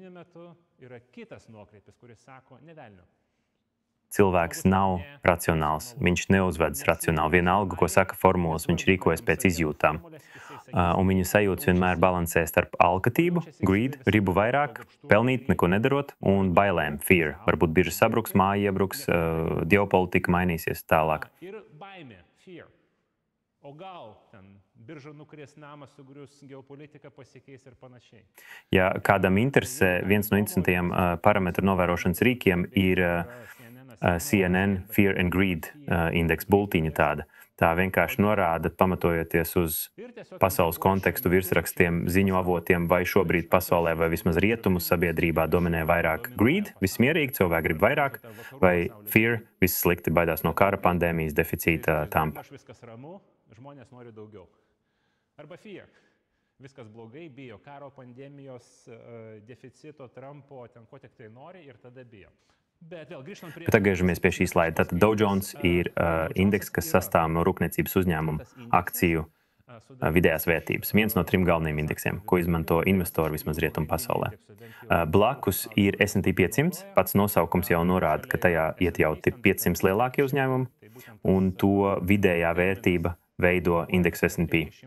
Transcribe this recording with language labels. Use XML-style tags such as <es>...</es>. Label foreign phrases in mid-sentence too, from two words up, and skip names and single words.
<lv>Cilvēks nav racionāls, viņš neuzvedas racionāli. Vienalga, ko saka formulas, viņš rīkojas pēc izjūtām. Un viņu sajūtas vienmēr balansē starp alkatību, greed, gribu vairāk, pelnīt, neko nedarot, un bailēm, fear. Varbūt birža sabruks, māja iebruks, ģeopolitika mainīsies tālāk.</lv> <lt>O gal ten birža nukries, namas sugrius, geopolitika pasikeis ir panašiai.</lt> <lv>Ja kādam interesē, viens no interesantiem parametru novērošanas rīkiem ir CNN Fear and Greed indeks, bultiņa tāda. Tā vienkārši norāda, pamatojoties uz pasaules kontekstu, virsrakstiem, ziņu avotiem, vai šobrīd pasaulē vai vismaz rietumu sabiedrībā dominē vairāk greed, viss mierīgi, cilvēki grib vairāk, vai fear, viss slikti, baidās no kara, pandēmijas, deficīta,</lv> <lt>tampa. Žmonės nori daugiau. Arba fear. Viskas blogai, bijo karo, pandemijos, deficito, Trumpo, ten ko tik tai nori ir tada bijo.</lt> <lv>Bet atgriežamies pie šī slaida. Tātad Dow Jones ir indeks, kas sastāv no rūpniecības uzņēmumu akciju vidējās vērtības. Viens no 3 galvenajiem indeksiem, ko izmanto investori vismaz rietumu pasaulē. Blakus ir S&P 500. Pats nosaukums jau norāda, ka tajā iekļauti 500 lielākie uzņēmumi, un to vidējā vērtība veido indeksu S&P.</lv>